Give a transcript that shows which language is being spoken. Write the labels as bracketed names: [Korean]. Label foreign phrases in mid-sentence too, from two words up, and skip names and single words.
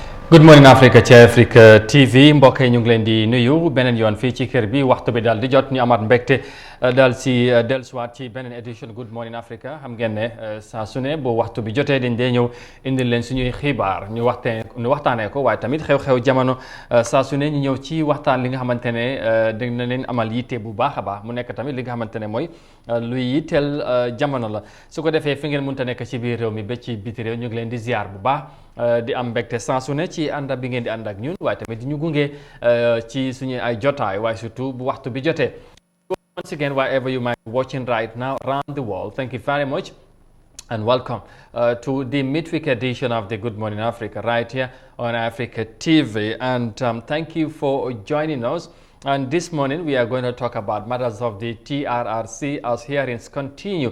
[Wolof] Good morning Africa ci Africa TV mbokk yi ñu ngi leen di nuyu beneen yoon fii ci kër bi waxtu bi daal di jot ñu amaat mbégte daal si dellusiwaat ci beneen édition Good Morning Africa xam ngeen ne saa su ne bu waxtu bi jotee dañ dee ñëw indil leen suñuy xibaar ñu waxtaanee ko waaye tamit xew-xew jamono saa su ne ñu ñëw ci waxtaan li nga xamante ne dina leen amal yitte bu baax a baax mu nekk tamit li nga xamante ne mooy luy yitteel jamono la su ko defee fi ngeen mënta nekk ci biir réew mi ba ci biti réew ñu ngi leen di ziar bu baax. di am mbégte saa su ne ci ànd bi ngeen di ànd ak ñun waaye tamit di ñu gunge ci suñu ay jotaay waaye surtout bu waxtu bi jotee. [English] Once again, wherever you might be watching right now around the world, thank you very much and welcome to the midweek edition of the Good Morning Africa right here on Africa TV. And thank you for joining us. And this morning we are going to talk about matters of the TRRC as hearings continue.